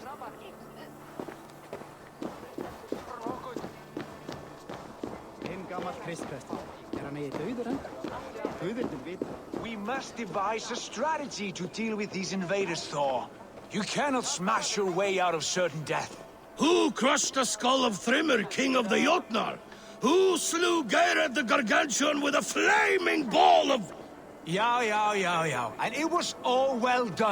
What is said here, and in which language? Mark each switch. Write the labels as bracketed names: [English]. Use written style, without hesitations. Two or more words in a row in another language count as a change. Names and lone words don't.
[Icelandic] Hinn gamall Kristprestur. Hann eigi dauður enn? Guðirnir vita. [English] We must devise a strategy to deal with these invaders, Thor. You cannot smash your way out of certain death. Who crushed the skull of Thrimr, king of the Jotnar? Who slew Geirad the Gargantuan with a flaming ball of... Yeah. And it was all well done.